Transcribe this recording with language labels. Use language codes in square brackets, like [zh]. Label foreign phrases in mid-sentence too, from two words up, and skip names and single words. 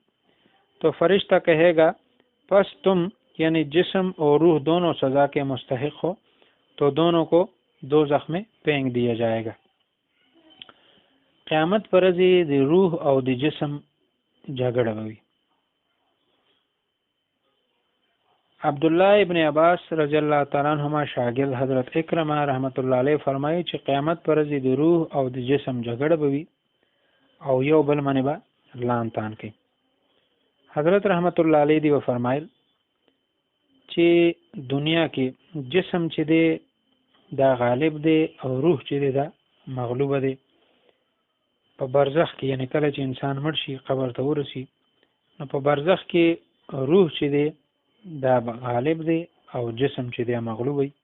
[ur] تو فرشتہ کہے گا پس تم یعنی جسم اور روح دونوں سزا کے مستحق ہو، تو دونوں کو دوزخ میں پھینک دیا جائے گا۔ [ps] قیامت پر دی روح او دی جسم جھگڑا ہوئی۔ عبداللہ ابن عباس رضی اللہ تعالیٰ عنہما شاگرد حضرت اکرمہ رحمۃ اللہ علیہ فرمائی چې قیامت پر دی روح او دی جسم جھگڑا ہوئی او یو بل منی با لعن طعن کوي۔ حضرت رحمت اللہ علیہ دی و فرمایل چې دنیا کې جسم چې دی دا غالب دی او روح چې دی دا مغلوب دی۔ په برزخ کې یعنی کله چې انسان مړ شي قبر ته ورسی نو په برزخ کې روح چې دی دا غالب دی او جسم چې دی مغلوب وي۔